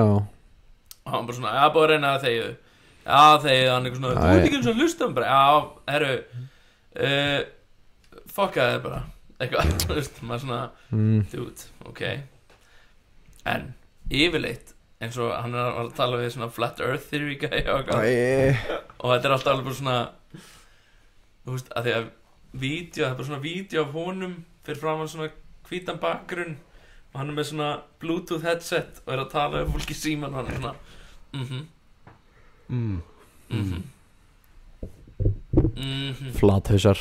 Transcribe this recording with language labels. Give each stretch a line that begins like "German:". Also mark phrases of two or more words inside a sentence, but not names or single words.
Icelandic: Og hann bara svona, búið að reyna að þegja hann eitthvað svona, þú ert ekki eins og hlusta bara, herru fokkaði þið bara eitthvað, þú veist, maður svona dude, ok en yfirleitt eins og hann er að tala við svona
English: flat earth theory guy
Icelandic: og þetta er alltaf alveg bara svona þú veist, að því að það er bara svona vídeo af honum fyrir fram hann svona hvítan bakgrunn og hann er með svona
English: bluetooth headset
Icelandic: og er að tala við fólk í síman og hann er svona Flathausar.